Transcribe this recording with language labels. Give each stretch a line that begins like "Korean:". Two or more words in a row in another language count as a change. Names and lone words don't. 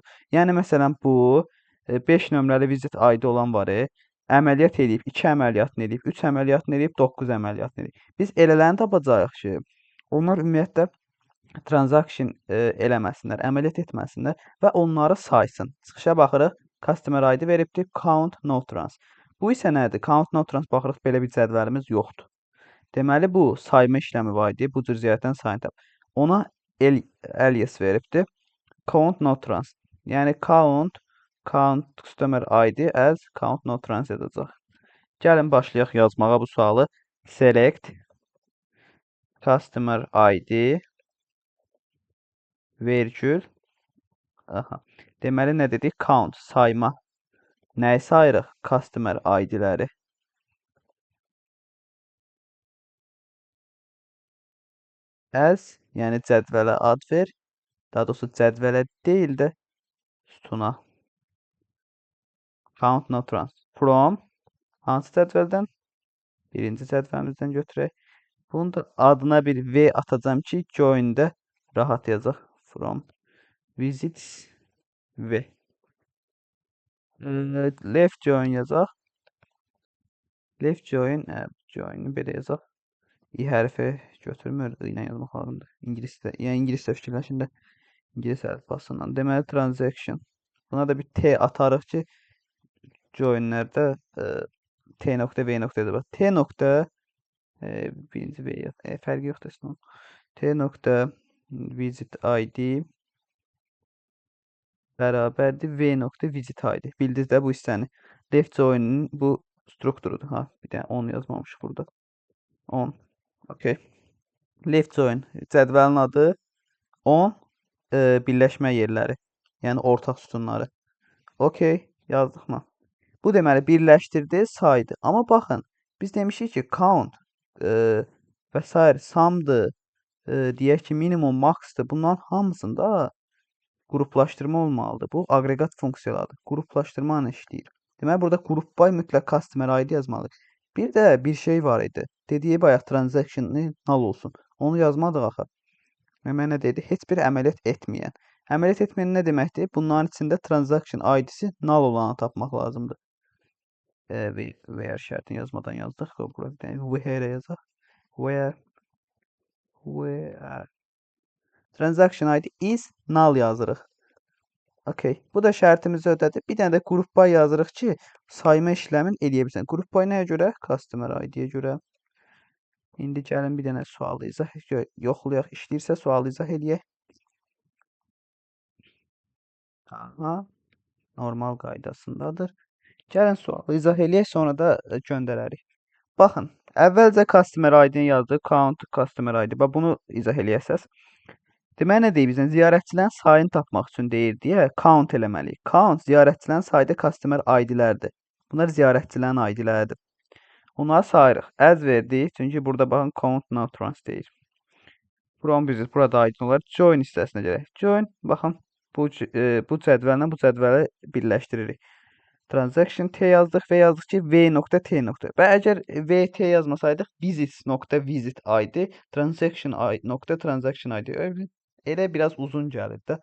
Azerbaijani: Yəni məsələn bu 5 nömrəli
English: visit ID
Azerbaijani: olan var. Əməliyyat eləyib, 2 əməliyyatını eləyib, 3 əməliyyatını eləyib, 9 əməliyyatını eləyib. Biz elələrini tapacağıq ki, onlar ümumiyyətlə transaction eləməsinlər, əməliyyat etməsinlər və onları saysın. Çıxışa baxırıq.
English: Customer ID
Azerbaijani: veribdir,
English: count no trans.
Azerbaijani: Bu isə nədir?
English: Count no trans
Azerbaijani: baxırıq, belə bir cədvəlimiz yoxdur. Deməli, bu sayma işləmi var idi. Bu cür ziyarətdən sayını tap. Ona alias veribdir.
English: Count no trans. Yəni count customer ID as count no trans yazacaq.
Azerbaijani: Gəlin başlayaq yazmağa bu sualı.
English: Select customer ID
Azerbaijani: vergül. Aha. Deməli, nə dedik? Count, sayma. Nəyi sayırıq?
English: Customer ID-ləri.
Azerbaijani: As, yəni cədvələ ad ver. Daha doğrusu cədvələ deyil də sütuna.
English: Count no trans. From
Azerbaijani: hansı cədvəldən? Birinci cədvəlimizdən götürək. Bunun da adına bir V atacağım ki, join-də rahat yazaq.
English: From visits V. Left join yazaq. Left join,
Azerbaijani: join-u belə yazaq. İ hərfi götürmür, ilə yazmaq lazımdır. İngilisdə, yəni ingilisdə fikirləşin də ingilis əlifbasından. Deməli, transaction. Buna da bir T atarıq ki, joinlərdə T nöqtə V nöqtə yazır. T nöqtə birinci V fərqi yoxdur aslında. T nöqtə
English: visit ID
Azerbaijani: bərabərdir V nöqtə
English: visit ID.
Azerbaijani: Bildiniz də bu hissəni.
English: Left join-ın
Azerbaijani: bu strukturudur. Ha, bir dənə 10 yazmamışıq burada. 10. Okay.
English: Left join
Azerbaijani: cədvəlin adı 10 birləşmə yerləri. Yəni ortaq sütunları. Okay, yazdıq mı? Bu deməli birləşdirdi, saydı. Amma baxın, biz demişik ki, count və s. samdır, deyək ki, minimum, maxdır. Bunların hamısında qruplaşdırma olmalıdır. Bu aqreqat funksiyalardır. Qruplaşdırma ilə işləyir. Deməli, burada
English: group by
Azerbaijani: mütləq
English: customer ID
Azerbaijani: yazmalıyıq. Bir də bir şey var idi. Dediyi bayaq transaction-ı null olsun. Onu yazmadıq axı. Mənə nə dedi? Heç bir əməliyyat etməyən. Əməliyyat etməyən nə deməkdir? Bunların içində
English: transaction ID-si
Azerbaijani: null olanı tapmaq lazımdır. Where şərtini yazmadan yazdıq. Where yazaq.
English: Where transaction ID is null yazırıq.
Azerbaijani: Okay. Bu da şərtimizi ödədi. Bir dənə də
English: group by
Azerbaijani: yazırıq ki, sayma işləmin eləyə bilsən.
English: Group by
Azerbaijani: nəyə görə?
English: Customer ID-yə
Azerbaijani: görə. İndi gəlin bir dənə sualı izah yoxlayaq. İşləyirsə sualı izah eləyək. Aha. Normal qaydasındadır. Gəlin sualı izah eləyək, sonra da göndərərik. Baxın, əvvəlcə
English: customer ID-ni
Azerbaijani: yazdıq.
English: Count customer ID.
Azerbaijani: Bax, bunu izah eləyəsəz. Deməli, nə deyir bizdən? Ziyarətçilərin sayını tapmaq üçün deyir deyə count eləməliyik. Count ziyarətçilərin sayda
English: customer ID-lərdir.
Azerbaijani: Bunlar ziyarətçilərin ID-ləridir. Onları sayırıq. As verdik. Çünki burada baxın
English: count no trans
Azerbaijani: deyir. From visit burada ID olar. Join hissəsinə gələk. Join, baxın, bu cədvəllə bu cədvəli birləşdiririk. Transaction T yazdıq və yazdıq ki, V.T. Və əgər VT yazmasaydıq,
English: visit ID, transaction ID
Azerbaijani: elə biraz uzun gəlir də.